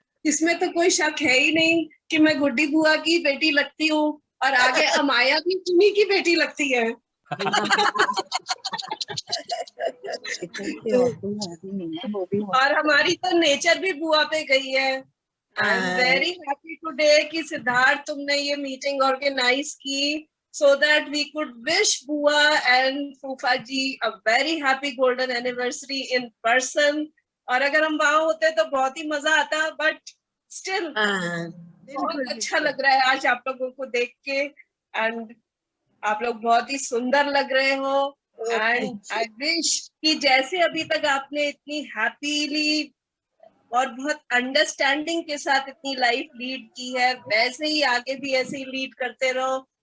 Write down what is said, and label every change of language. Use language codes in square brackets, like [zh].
[hi] इसमें तो कोई शक है ही नहीं कि मैं गुड्डी बुआ की बेटी लगती हूँ, और आगे अमाया भी तुम्ही की बेटी लगती है। और हमारी तो नेचर भी बुआ पे गई है। [en] I am very happy today [hi] कि सिद्धार्थ तुमने ये मीटिंग ऑर्गेनाइज की, [en] so that we could wish Bua and Fufa ji a very happy golden anniversary in person. [hi] और अगर हम वहाँ होते तो बहुत ही मजा आता, [en] but still [hi] बहुत अच्छा लग रहा है आज आप लोगों को देख के। एंड आप लोग बहुत ही सुंदर लग रहे हो। [en] and I wish [hi] कि जैसे अभी तक आपने इतनी हैप्पीली और बहुत अंडरस्टैंडिंग के साथ इतनी लाइफ लीड की है, वैसे ही आगे भी ऐसे ही लीड करते रहो।